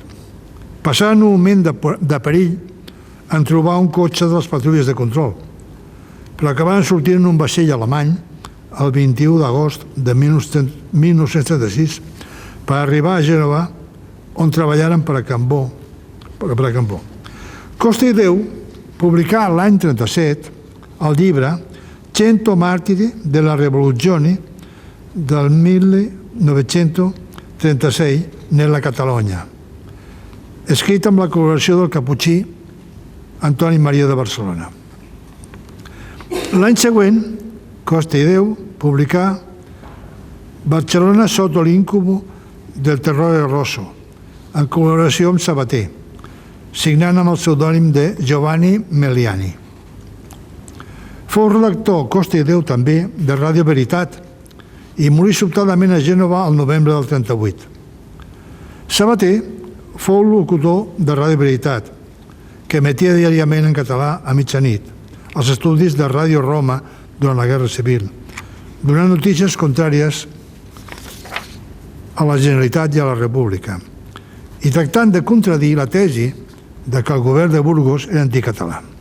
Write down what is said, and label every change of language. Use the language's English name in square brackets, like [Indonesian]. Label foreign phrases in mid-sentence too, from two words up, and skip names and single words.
[Catalan] Passaren un moment de perill en trobar un cotxe de les patrulles de control, però acabaven sortint en un vaixell alemany el 21 d'agost de 1936 per arribar a Gènova, on treballaren per a Cambó. Costa i Déu publicà l'any 1937 el llibre Cento martiri della rivoluzione del 1936 nella Catalogna, escrit amb la col·laboració del caputxí Antoni Maria de Barcelona. L'any següent, Costa i Déu publicà Barcelona sotto l'incubo del terrore rosso, en col·laboració amb Sabater, signant amb el pseudònim de Giovanni Meliani. Fou redactor, Costa i Déu també, de Ràdio Veritat i morí sobtadament a Gènova el novembre del 1938. Sabater fou locutor de Ràdio Veritat, que emetia diàriament en català a mitjanit, als estudis de Ràdio Roma durant la Guerra Civil, donant notícies contràries a la Generalitat i a la República, i tractant de contradir la tesi de que el govern de Burgos era anticatalà.